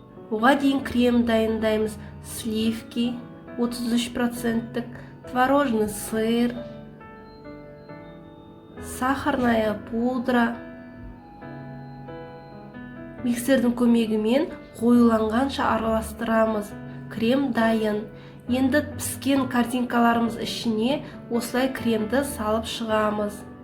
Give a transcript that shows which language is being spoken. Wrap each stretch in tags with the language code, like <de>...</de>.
<kk>Оған дейін крем дайындаймыз.</kk> <ru>Сливки, 33%, творожный сыр, сахарная пудра.</ru> <kk>Миксердің көмегімен қоюланғанша араластырамыз. Крем дайын. Енді піскен картинкаларымыз ішіне осылай кремді салып шығамыз.</kk>